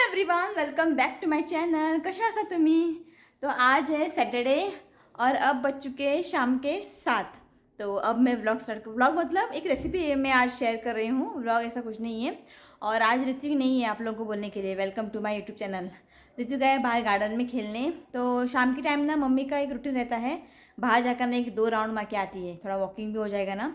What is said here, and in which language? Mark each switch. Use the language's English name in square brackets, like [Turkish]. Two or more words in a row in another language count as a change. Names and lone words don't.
[English] Everyone, welcome back to my channel. [Konkani] कशा आसा तुम्ही? [Hindi] तो आज है सैटरडे और अब बज चुके हैं शाम के 7। तो अब मैं [English] vlog start [Hindi] कर, व्लॉग मतलब एक रेसिपी मैं आज शेयर कर रही हूँ। व्लॉग ऐसा कुछ नहीं है। और आज ऋतु नहीं है आप लोगों को बोलने के लिए [English] welcome to my YouTube channel. [Hindi] ऋतु गए बाहर गार्डन में खेलने। तो शाम के टाइम ना मम्मी का एक रूटीन रहता है, बाहर जाकर ना 1-2 राउंड मार के आती है, थोड़ा वॉकिंग भी हो जाएगा ना।